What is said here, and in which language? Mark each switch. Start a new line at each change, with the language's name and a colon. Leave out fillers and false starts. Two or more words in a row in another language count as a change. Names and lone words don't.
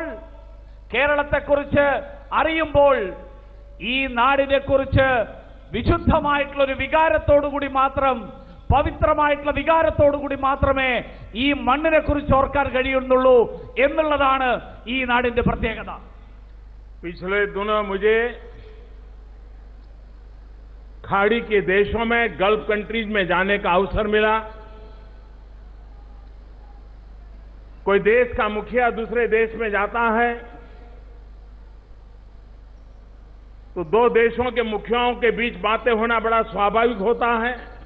Malayalam: കേരളത്തെക്കുറിച്ച് അറിയുമ്പോൾ, ഈ നാടിനെക്കുറിച്ച് വിശുദ്ധമായിട്ടുള്ള ഒരു വികാരത്തോടുകൂടി മാത്രം, പവിത്രമായിട്ടുള്ള വികാരത്തോടുകൂടി മാത്രമേ ഈ മണ്ണിനെ കുറിച്ച് ഓർക്കാൻ കഴിയുന്നുള്ളൂ എന്നുള്ളതാണ് ഈ നാടിന്റെ പ്രത്യേകത.
Hindi: पिछले दिनों मुझे खाड़ी के देशों में,
English: Gulf countries
Hindi: में जाने का अवसर मिला. कोई देश का मुखिया दूसरे देश में जाता है तो दो देशों के मुखियाओं के बीच बातें होना बड़ा स्वाभाविक होता है.